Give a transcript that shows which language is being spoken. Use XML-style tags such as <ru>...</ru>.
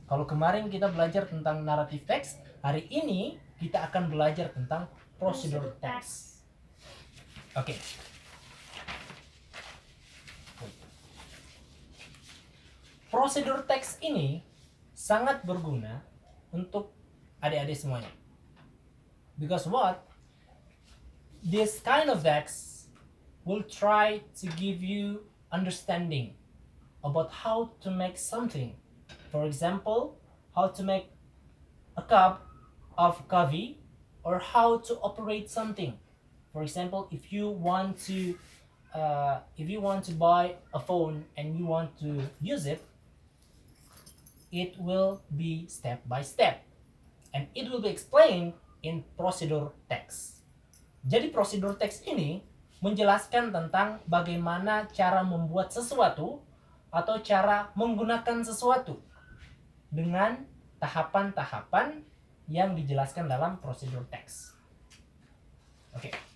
<id>Kalau kemarin kita belajar tentang narrative text, hari ini kita akan belajar tentang procedural text. Oke. Prosedur teks ini sangat berguna untuk adik-adik semuanya.</id> <en>Because what? This kind of text will try to give you understanding about how to make something. For example, how to make a cup of coffee, or how to operate something. For example, if you want to buy a phone and you want to use it, it will be step by step, and it will be explained in procedur text.</en> <id>Jadi prosedur teks ini menjelaskan tentang bagaimana cara membuat sesuatu atau cara menggunakan sesuatu dengan tahapan-tahapan yang dijelaskan dalam prosedur teks. Oke.</id>